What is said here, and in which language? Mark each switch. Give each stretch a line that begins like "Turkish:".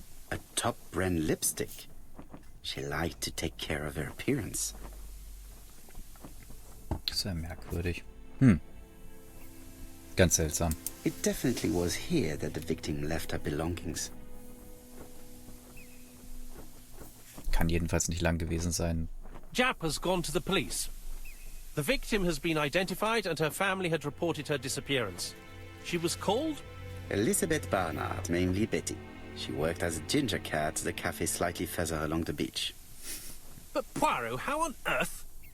English: A top brand lipstick. She liked to take care of her appearance.
German: Das ist ja merkwürdig. Ganz seltsam.
English: It definitely was here that the victim left her belongings.
German: Kann jedenfalls nicht lang gewesen sein.
English: Jap has gone to the police. The victim has been identified and her family had reported her disappearance. She was called? Elizabeth Barnard, mainly Betty. She worked as a ginger cat at the cafe slightly further along the beach. But Poirot, how on earth?